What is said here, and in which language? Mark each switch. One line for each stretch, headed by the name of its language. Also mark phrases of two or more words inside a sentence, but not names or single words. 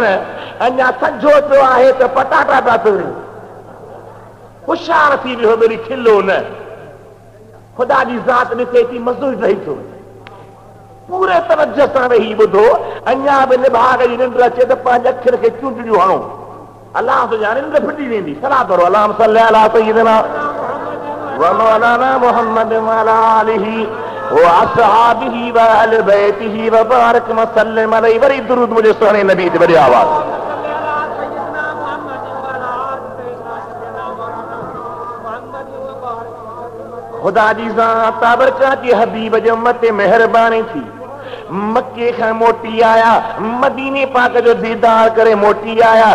Sindhi: अञा सजो पियो आहे त पटाटा पिया तोड़ियूं, होशियार थी वियो, मेरी खिलो न। ख़ुदा जी ज़ात ॾिसे थी, मज़ो रही थो। पूरे तवज्जो सां वेही ॿुधो। अञा बि निभाग जी निंड अचे त पंहिंजे अखियुनि खे चूंडियूं हणो। अलाह सुञाणे निंड फिटी वेंदी। सलाह करो
Arabic: اللهم صل على سيدنا و مولانا محمد و على آله و أصحابه و أهل بيته و بارك و سلم عليه.
Sindhi: वरी दुरूद मुझे सुहिणे नबी ते वरी आवाज़। खुदा जी ज़ात बारकात जी हबीब जे उम्मत ते महिरबानी थी। मक्के खां मोटी आया, मदीने पाक जो दीदार करे मोटी आया।